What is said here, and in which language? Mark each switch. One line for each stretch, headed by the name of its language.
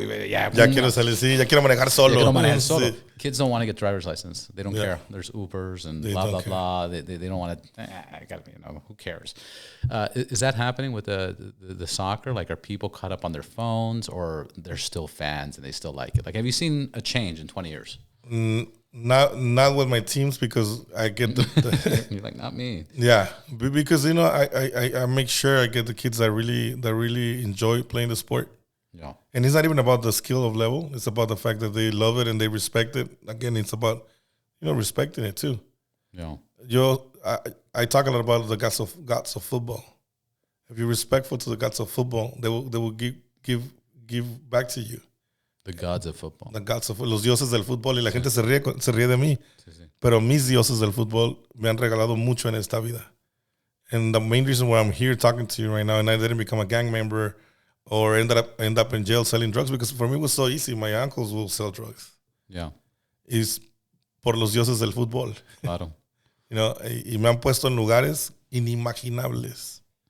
Spanish: ya quiero salir, sí, ya quiero manejar solo. Sí.
English: Kids don't want to get driver's license. They don't care. There's Ubers and blah, blah. They don't want to, who cares? Is that happening with the soccer? Like, are people caught up on their phones or they're still fans and they still like it? Like, have you seen a change in 20 years? Not with my teams because I get the You're like, not me. Yeah, because you know I make sure I get the kids that really enjoy playing the sport. Yeah, and it's not even about the skill of level; it's about the fact that they love it and they respect it. Again, it's about respecting it too. Yeah, I talk a lot about the gods of football. If you're respectful to the gods of football, they will give back to you. The gods of football. The gods of
Spanish: los dioses del fútbol y la gente se ríe de mí. Sí. Pero mis dioses del fútbol me han regalado mucho en esta vida.
English: And the main reason why I'm here talking to you right now and I didn't become a gang member or end up in jail selling drugs because for me it was so easy. My uncles will sell drugs. Yeah.
Spanish: Is por los dioses del fútbol. Claro.
English: You know,
Spanish: y me han puesto en lugares inimaginables.